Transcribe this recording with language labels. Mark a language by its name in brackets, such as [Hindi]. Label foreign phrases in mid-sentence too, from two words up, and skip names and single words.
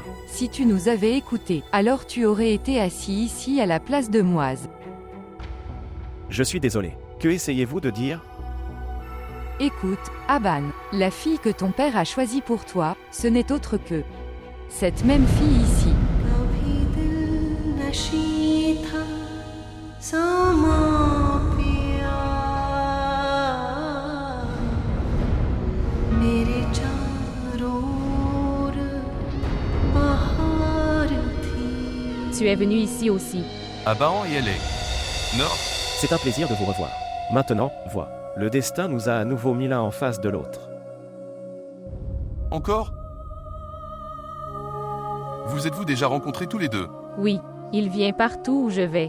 [French] Si tu nous avais écoutés, alors tu aurais été assis ici à la place de Moise. Je suis désolé. Que essayez-vous de dire? Écoute, Aban, la fille que ton père a choisie pour toi, ce n'est autre que cette même fille ici. [Hindi] कभी दिल नशी था समा पिया मेरे चारों ओर बहार थी [French] Tu es venu ici aussi. Abahan et elle est. Nord, C'est un plaisir de vous revoir. Maintenant, vois. Le destin nous a à nouveau mis l'un en face de l'autre. encore? Vous êtes-vous déjà rencontrés tous les deux? Oui, il vient partout où je vais.